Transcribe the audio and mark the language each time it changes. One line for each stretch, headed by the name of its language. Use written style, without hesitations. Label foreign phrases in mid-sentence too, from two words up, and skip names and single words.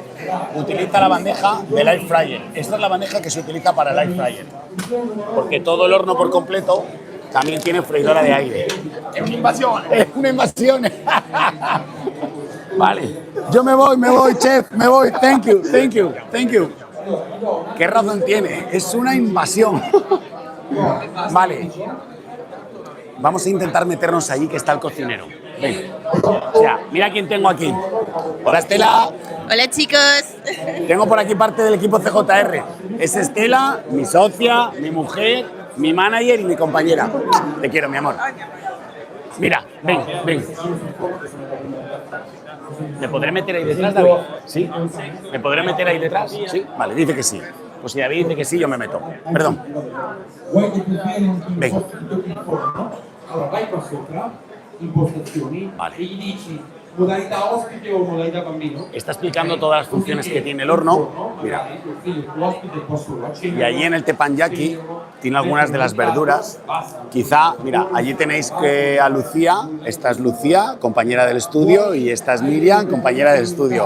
Spanish: Utiliza la bandeja del
English: air fryer.
Spanish: Esta es la bandeja que se utiliza para el
English: air fryer,
Spanish: porque todo el horno por completo también tiene freidora de aire. Es una invasión. Es una invasión. Vale, yo me voy, chef, me voy.
English: Thank you.
Spanish: ¿Qué razón tiene? Es una invasión. Vale, vamos a intentar meternos allí que está el cocinero. Ven. O sea, mira quién tengo aquí. Hola, Estela. Hola, chicos. Tengo por aquí parte del equipo CJR. Es Estela, mi socia, mi mujer, mi manager y mi compañera. Te quiero, mi amor. Mira, ven, ven. ¿Me podré meter ahí detrás, David? ¿Sí? ¿Me podré meter ahí detrás? ¿Sí? Vale, dice que sí. Pues si David dice que sí, yo me meto. Perdón. Ven.
Italian: Allora vai qua sopra, impostazioni,
Spanish: Vale.
Italian: e gli dici modalità ospite o modalità bambino.
Spanish: Está explicando todas las funciones que tiene el horno. Mira. Y allí en el teppanyaki tiene algunas de las verduras. Quizá, mira, allí tenéis que a Lucía. Esta es Lucía, compañera del estudio, y esta es Miriam, compañera del estudio.